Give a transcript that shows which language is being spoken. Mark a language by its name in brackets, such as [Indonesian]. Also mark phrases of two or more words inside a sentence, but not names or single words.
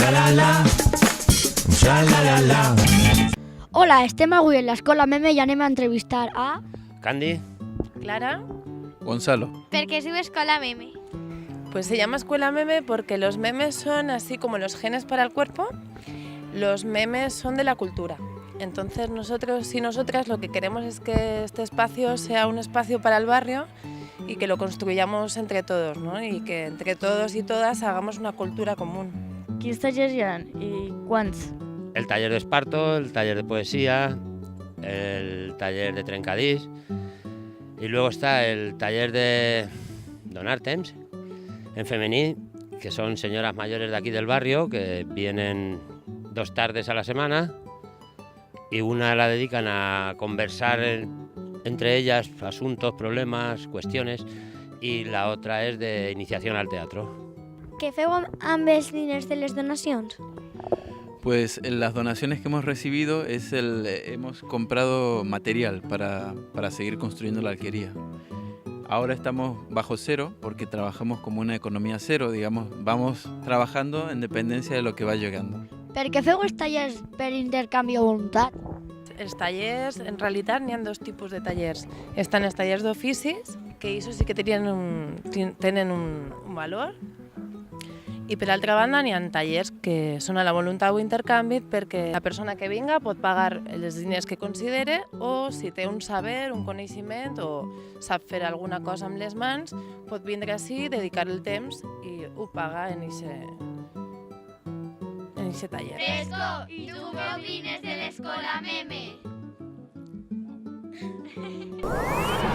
[Catalan] Sha-la-la-la, sha-la-la-la. Hola, estem avui en l'Escola Meme i anem a entrevistar a... Candy. Clara. Gonzalo. [Spanish] ¿Por qué su escuela meme? Pues se llama escuela meme porque los memes son así como los genes para el cuerpo, los memes son de la cultura. Entonces nosotros y nosotras lo que queremos es que este espacio sea un espacio para el barrio y que lo construyamos entre todos, ¿no? Y que entre todos y todas hagamos una cultura común. [Catalan] Quins tallers hi ha i quants? [Spanish] El taller de esparto, el taller de poesía, el taller de trencadís y luego está el taller de [Catalan] donar temps en femení, [Spanish] que son señoras mayores de aquí del barrio que vienen 2 tardes a la semana y una la dedican a conversar entre ellas asuntos, problemas, cuestiones, y la otra es de iniciación al teatro. [Catalan] ¿Qué feu amb els diners de les donacions? [Spanish] Pues en las donaciones que hemos recibido hemos comprado material para seguir construyendo la alquería. Ahora estamos bajo cero porque trabajamos como una economía cero, digamos, vamos trabajando en dependencia de lo que va llegando. [Catalan] Per què feu els tallers per intercanvi o voluntat? Els tallers, en realitat n'hi ha 2 tipus de tallers. Estan els tallers d'oficis, que això sí que tenen un valor, i per altra banda n'hi ha tallers que són a la voluntat o intercanvi perquè la persona que vinga pot pagar els diners que considere o si té un saber, un coneixement o sap fer alguna cosa amb les mans, pot vindre ací, dedicar el temps i ho paga en aquest taller. [Spanish] Fresco, ¿y tú qué opinas de la escuela meme?